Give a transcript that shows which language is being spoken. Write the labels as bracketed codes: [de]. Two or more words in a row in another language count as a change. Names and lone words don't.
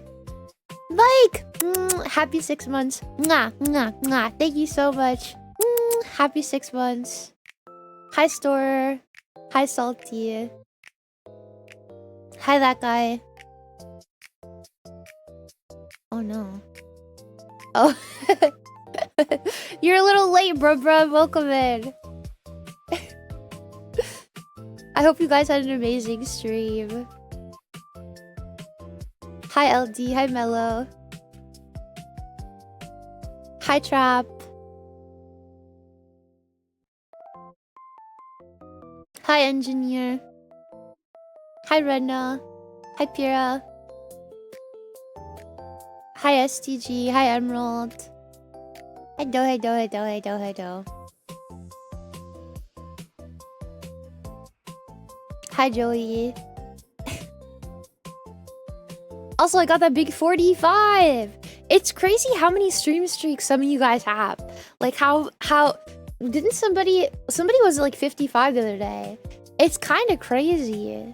[en] Mike! Happy 6 months. Mwah, mwah, mwah. Thank you so much. Happy 6 months. Hi Store. Hi Salty. Hi that guy. Oh no. Oh. You're a little late, bruh. Welcome in. I hope you guys had an amazing stream. Hi LD. Hi Mello. Hi Trap. Hi Engineer. Hi Rena. Hi Pira. Hi STG. Hi Emerald. Hello. Hi Joey. Also, I got that big 45. It's crazy how many stream streaks some of you guys have. Like how didn't somebody was like 55 the other day. It's kind of crazy.